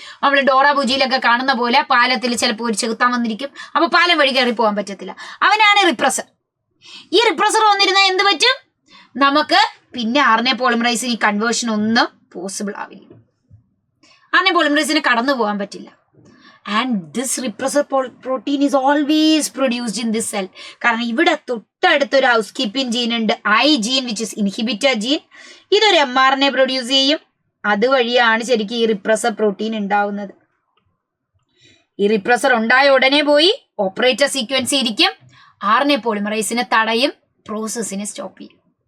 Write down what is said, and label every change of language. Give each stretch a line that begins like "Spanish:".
Malayalam: നമ്മൾ ഡോറ ബുജിയിലൊക്കെ കാണുന്ന പോലെ പാലത്തിൽ ചിലപ്പോൾ ഒരു ചെകുത്താൻ വന്നിരിക്കും. അപ്പൊ പാലം വഴി കയറി പോകാൻ പറ്റത്തില്ല. അവനാണ് റിപ്രസർ. ഈ റിപ്രസർ വന്നിരുന്നാൽ എന്ത് പറ്റും? നമുക്ക് പിന്നെ RNA പോളിമറൈസിന് ഈ കൺവേർഷൻ ഒന്നും പോസിബിൾ ആവില്ല. RNA പോളിമറൈസിന് കടന്നു പോകാൻ പറ്റില്ല.
English: And this repressor protein is always produced in this cell.
Malayalam: കാരണം ഇവിടെ തൊട്ടടുത്തൊരു ഹൗസ് കീപ്പിംഗ് ജീൻ ഉണ്ട്, I gene,
English: Which is inhibitor gene.
Malayalam: ഇതൊരു mRNA പ്രൊഡ്യൂസ് ചെയ്യും. അതുവഴിയാണ് ശരിക്കും ഈ റിപ്രസർ പ്രോട്ടീൻ ഉണ്ടാവുന്നത്. ഈ റിപ്രസർ ഉണ്ടായ ഉടനെ പോയി ഓപ്പറേറ്റർ സീക്വൻസ് ഇരിക്കും, RNA പോളിമറൈസിനെ തടയും, പ്രോസസ്സിനെ സ്റ്റോപ്പ് ചെയ്യും.